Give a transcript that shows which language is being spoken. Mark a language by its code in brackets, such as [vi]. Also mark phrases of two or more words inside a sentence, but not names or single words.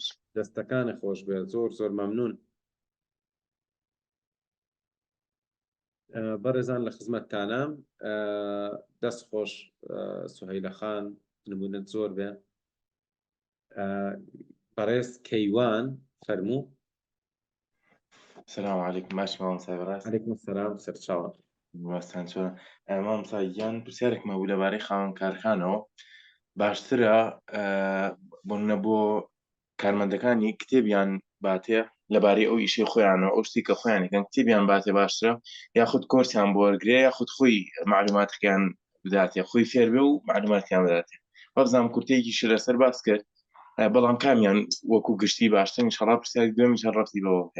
[ckb] دەستەکانی خۆش بێ زۆر مەمنون بەڕێزان لە خزمەتتانە دەست خۆش سوهەیلە خان نمونەت زۆر بێ بەڕێز کەیوان فەرموو [ar] السلام عليكم [ckb] باش مامۆستا بەڕاست [ar] عەلەیکوم سەلام [ckb] سەرچاوە وەستان چۆنە مامۆستاگیان پرسیارێکمە بوو لەبارەی خاوەن کارخانەوە باشترە بۆ کارمەندەکانی کتێبیان باتێ لەبارەی ئەو ئیشەی خۆیانەوە ئەو شتی کە خۆیان دەکەن کتێبیان باتێ باشترە یاخود کۆرسیان بۆ وەرگرێ یاخود خۆی معلوماتەکەیان بداتێ خۆی فێر بێ و معلوماتیان بداتێ وەبزانام کورتێکیش لەسەر باس کرد بەڵام کامیان وەکو گشتی باشتر ئینشەڵا پرسیارێک دوێمیش ڕەتی بەوە بکە